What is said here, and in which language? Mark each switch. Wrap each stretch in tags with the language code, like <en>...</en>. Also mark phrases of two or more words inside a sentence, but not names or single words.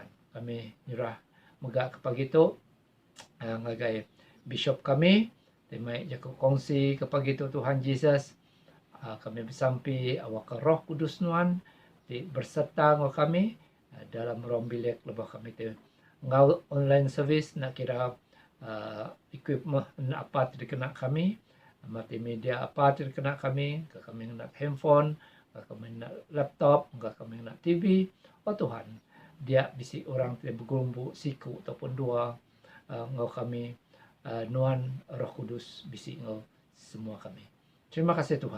<iba>Kami nyerah moga ke pagi itu ngagai bishop kami temai jago kongsi ke pagi itu Tuhan Yesus. Kami bersampi awak Roh Kudus nuan berserta ngau kami dalam ruang bilik lebah kami tu ngau</iba> <en>online service</en> <iba>nak kira equipment apa terkena kami, multimedia apa terkena kami nak handphone, kami nak laptop, kami nak TV. Oh Tuhan, dia bisi orang tidak bergumbu siku ataupun dua ngau kami nuan Roh Kudus bisi ngau semua kami. Terima kasih Tuhan.</iba>